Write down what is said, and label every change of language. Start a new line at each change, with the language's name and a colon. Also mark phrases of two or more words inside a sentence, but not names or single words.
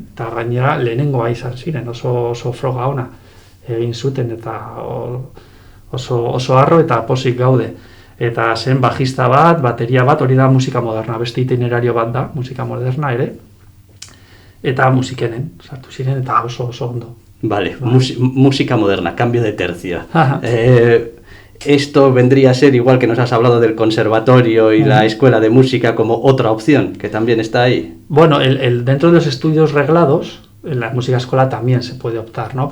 Basque: Eta gainera lehenengoa izan ziren, oso froga ona egin zuten, eta oso harro eta pozik gaude. Eta zen bajista bat, bateria bat, hori da musika moderna, beste itinerario bat da, musika moderna ere, eta musikenen sartu ziren, eta oso ondo.
Spanish: Vale, música moderna, cambio de tercio. Esto vendría a ser, igual que nos has hablado del conservatorio y la escuela de música, como otra opción, que también está ahí. Bueno, dentro de los estudios reglados, en la música escolar también se puede optar, ¿no?